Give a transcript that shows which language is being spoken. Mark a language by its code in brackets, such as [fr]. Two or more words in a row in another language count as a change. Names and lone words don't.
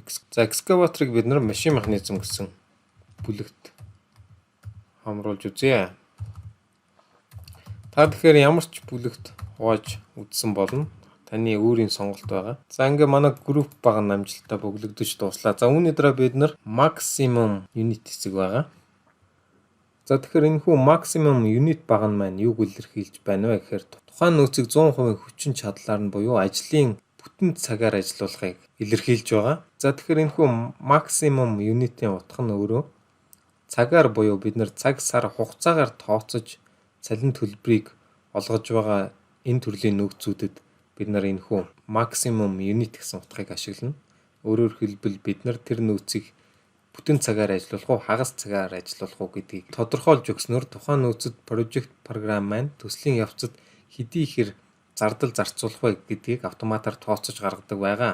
[mn] За excavator-ыг бид нар машин механизм гэсэн бүлэгт хамруулж үзье. Та тэгэхээр ямар ч бүлэгт хувааж үзсэн болно. Таны өөрийн сонголт байгаа. За ингээ манай group баг нь амжилттай бөглөгдөж дуслаа. За үүний дараа бид нар [en] maximum unit [mn] хэсэг байгаа. За тэгэхээр энэ хүү [en] maximum unit [mn] баг нь маань юуг илэрхийлж байна вэ гэхээр тухайн нөөцийг 100% хүчин чадлаар нь буюу ажлын бүтэн цагаар ажиллуулахыг илэрхийлж байгаа. За тэгэхээр энэ хүү [en] maximum unit- [mn] ийн утга нь өөрөө цагаар буюу бид нар цаг сар хугацаагаар тооцож цалин төлбөрийг олгож байгаа энэ төрлийн нөөцүүдэд бид нар энэ хүү [en] maximum unit [mn] гэсэн утгыг ашиглана. Өөрөөр хэлбэл бид нар тэр нөөцийг бүтэн цагаар ажиллуулах уу, хагас цагаар ажиллуулах уу гэдгийг тодорхойлж өгснөөр тухайн нөөцөд project програм маань төслийн явцад хэдий ихэр зардал зарцуулах вэ гэдгийг автоматар тооцож гаргадаг байгаа.